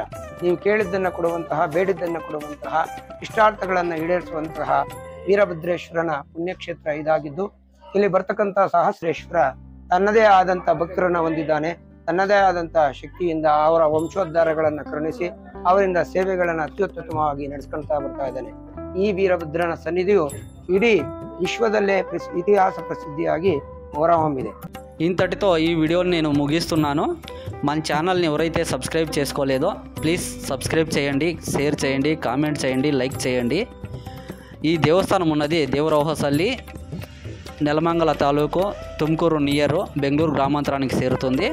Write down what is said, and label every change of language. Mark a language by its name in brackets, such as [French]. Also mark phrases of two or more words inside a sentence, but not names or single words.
[Kannada] ನೀವು ಕೇಳಿದ್ದನ್ನ ಕೊಡುವಂತಹ, ಬೇಡಿದ್ದನ್ನ ಕೊಡುವಂತಹ, ಇಷ್ಟಾರ್ಥಗಳನ್ನ ಈಡೇರಿಸುವಂತಹ ವೀರಭದ್ರೇಶ್ವರನ ಪುಣ್ಯಕ್ಷೇತ್ರ ಇದಾಗಿದ್ದು, ಇಲ್ಲಿ ಬರ್ತಕ್ಕಂತಹ ಸಹಸ್ರೇಶ್ವರ ತನ್ನದೇ ಆದಂತ ಭಕ್ತರನ್ನ ಹೊಂದಿದ್ದಾನೆ. ತನ್ನದೇ ಆದಂತ ಶಕ್ತಿಯಿಂದ ಅವರ ವಂಶೋದ್ಧಾರಗಳನ್ನ ಕರುಣಿಸಿ ಅವರಿಂದ ಸೇವೆಗಳನ್ನ ಅತ್ಯುತ್ತಮವಾಗಿ ನಡೆಸ್ಕೊಳ್ತಾ ಬರ್ತಾ ಇದ್ದಾನೆ. ಈ ವೀರಭದ್ರನ ಸನ್ನಿಧಿಯು ಇಡೀ ವಿಶ್ವದಲ್ಲೇ ಇತಿಹಾಸ ಪ್ರಸಿದ್ಧಿಯಾಗಿ ಹೊರಹೊಮ್ಮಿದೆ. [Telugu] ఇంతటితో ఈ వీడియోని నేను ముగిస్తున్నాను. మన ఛానల్ని ఎవరైతే సబ్స్క్రైబ్ చేసుకోలేదో [English] please subscribe [Telugu] చేయండి, షేర్ చేయండి, కామెంట్ చేయండి, లైక్ చేయండి. ఈ దేవస్థానం ఉన్నది దేవరవహసల్లి, నెలమంగళ తాలూకు, తుమ్కూరు నియర్, బెంగళూరు గ్రామాంతరానికి చేరుతుంది.